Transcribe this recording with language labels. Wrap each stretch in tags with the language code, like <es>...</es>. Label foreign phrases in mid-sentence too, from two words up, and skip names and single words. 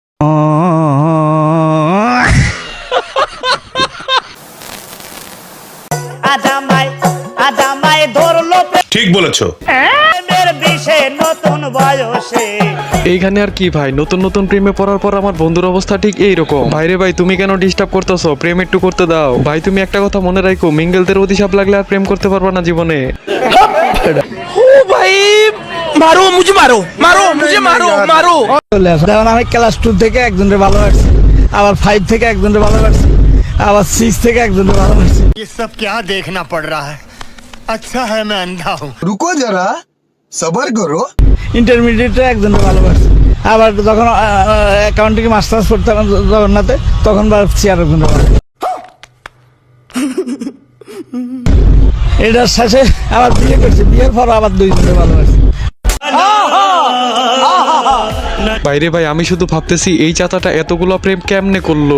<bn>আজামায় ধরলো ঠিক বলেছো। প্রেমের বিষে নতুন বয়সে। এইখানে আর কি ভাই, নতুন নতুন প্রেমে পড়ার পর আমার বন্ধুর অবস্থা ঠিক এইরকম। ভাইরে ভাই, তুমি কেন ডিস্টার্ব করতেছো? প্রেম একটু করতে দাও ভাই। তুমি একটা কথা মনে রাখো, মিঙ্গেলদের অভিশাপ লাগলে আর প্রেম করতে পারবা না জীবনে।</bn> <hi>ओ भाई मारो मुझे, मारो मारो मुझे, मारो मारो।</hi> <bn>যেমন আমি ক্লাস 2 থেকে একজনের ভালোবাসছি, আবার 5 থেকে একজনের ভালোবাসছি, আবার 6 থেকে একজনের ভালোবাসছি।</bn> <hi>ये सब क्या देखना पड़ रहा है? अच्छा है मैं अंधा हूँ। रुको जरा, सबर करो।</hi> <bn>ইন্টারমিডিয়েটে একজনের ভালোবাসছি, আবার যখন</bn> <en>accounting masters</en> <bn>করতাম জগন্নাথে, তখন ভাবছি আর একজনের ভালোবাসছি। এটার শেষে আবার বিয়ে করছি, বিয়ের পর আবার 2 জনের ভালোবাসছি। বাইরে ভাই, আমি শুধু ভাবতেছি এই চাচাটা এতগুলো প্রেম কেমনে করলো।</bn>